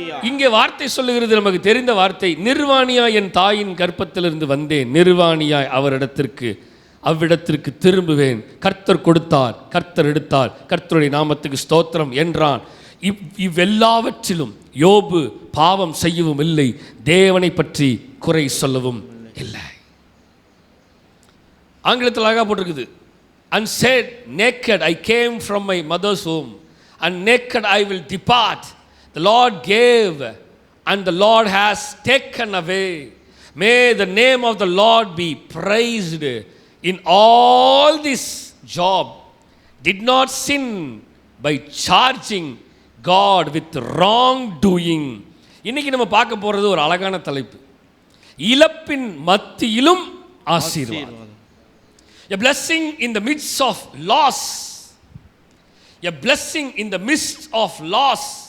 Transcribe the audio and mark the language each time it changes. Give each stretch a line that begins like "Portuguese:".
Tamil: இங்கே வார்த்தை சொல்லுகிறது, நமக்கு தெரிந்த வார்த்தை, நிர்வாணியாய் என் தாயின் கர்ப்பத்திலிருந்து வந்தேன், நிர்வாணியாய் அவ்விடத்திற்கு திரும்புவேன். கர்த்தர் கொடுத்தார், கர்த்தர் எடுத்தார், கர்த்தருடைய நாமத்துக்கு ஸ்தோத்திரம் என்றான். இவ்வெல்லாவற்றிலும் யோபு பாவம் செய்யவும் இல்லை, தேவனை பற்றி குறை சொல்லவும் இல்லை. ஆங்கிலத்தில் அழகாக போட்டிருக்குது,
English: and said, naked I came from my mother's womb, and naked I will depart. The Lord gave, and the Lord has taken away. May the name of the Lord be praised. In all this Job did not sin by charging God with wrongdoing.
Tamil: இன்னைக்கு நம்ம பார்க்க போறது ஒரு அழகான தலைப்பு, இழப்பின் மத்தியிலும் ஆசீர்வாதம்.
English: A blessing in the midst of loss. A blessing in the midst of loss.